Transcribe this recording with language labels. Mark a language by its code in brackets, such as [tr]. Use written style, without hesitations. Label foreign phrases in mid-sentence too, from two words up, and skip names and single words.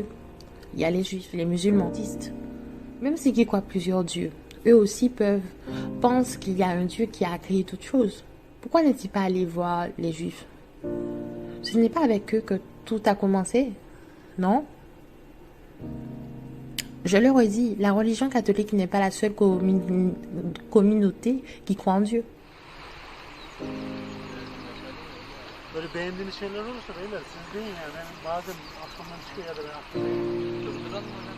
[fr] Il y a les juifs, les musulmanistes. Même ceux qui croient plusieurs dieux, eux aussi pensent qu'il y a un Dieu qui a créé toutes choses. Pourquoi n'est-il pas allé voir les juifs? Ce n'est pas avec eux que tout a commencé, non? Je le redis, la religion catholique n'est pas la seule communauté qui croit en Dieu. [tr] Böyle beğendiğiniz şeyler olursa beyler siz deyin ya, ben bazen aklımdan çıkıyor ya da ben aklımdan Durduran mı hocam?